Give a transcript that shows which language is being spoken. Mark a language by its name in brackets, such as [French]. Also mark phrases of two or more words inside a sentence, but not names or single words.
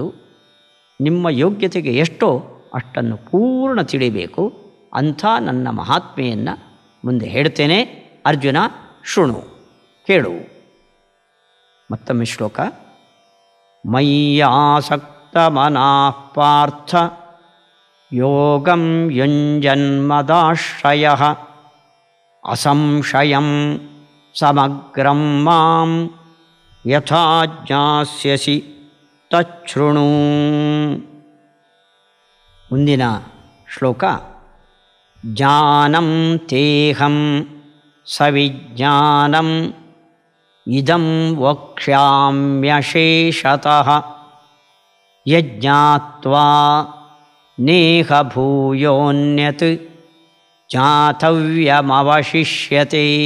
[Kannada] ನಿಮ್ಮ ಯೋಗ್ಯತೆಗೆ ಎಷ್ಟೋ ಅಷ್ಟನ್ನು ಪೂರ್ಣ ತಿಳಿಬೇಕು. ಅಂಥ ನನ್ನ ಮಹಾತ್ಮೆಯನ್ನು ಮುಂದೆ ಹೇಳ್ತೇನೆ. ಅರ್ಜುನ ಶೃಣು, ಕೇಳು. ಮತ್ತೊಮ್ಮೆ ಶ್ಲೋಕ. [Sanskrit] ಮಯ್ಯಾಸಕ್ತ ಮನಃ ಪಾರ್ಥ ಯೋಗಂ ಯುಂಜನ್ಮದಾಶ್ರಯಃ ಅಸಂಶಯಂ ಸಮಗ್ರಂ ಮಾಂ ಯಥಾ ಜ್ಞಾಸ್ಯಸಿ ತಚ್ಛೃಣು. [Kannada] ಮುಂದಿನ ಶ್ಲೋಕ. [Sanskrit] ಜ್ಞಾನಂ ತೇಹಂ ಸವಿಜ್ಞಾನಂ ಇದಂ ವಕ್ಷ್ಯಾಮ್ಯಶೇಷತಃ ಯಜ್ಞಾತ್ವಾ ನೇಹ ಭೂಯೋನ್ಯತ್ ಜ್ಞಾತವ್ಯಮವಶಿಷ್ಯತೆ.